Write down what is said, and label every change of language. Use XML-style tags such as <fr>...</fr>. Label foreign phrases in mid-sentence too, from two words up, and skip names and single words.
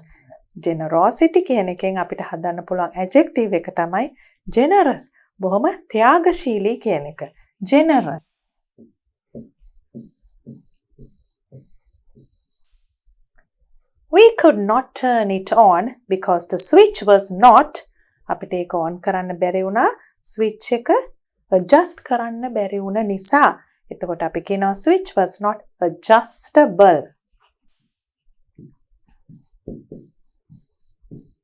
<si>Generosity කියන එකෙන් අපිට හදන්න පුළුවන් adjective එක තමයි generous. බොහොම ත්‍යාගශීලී කියන එක.</si> <en>Generous. We could not turn it on because the switch was not</en> <si>අපිට ඒක on කරන්න බැරි වුණා. switch එක adjust කරන්න බැරි වුණ නිසා. එතකොට අපි කියනවා</si> <en>switch was not adjustable.</en>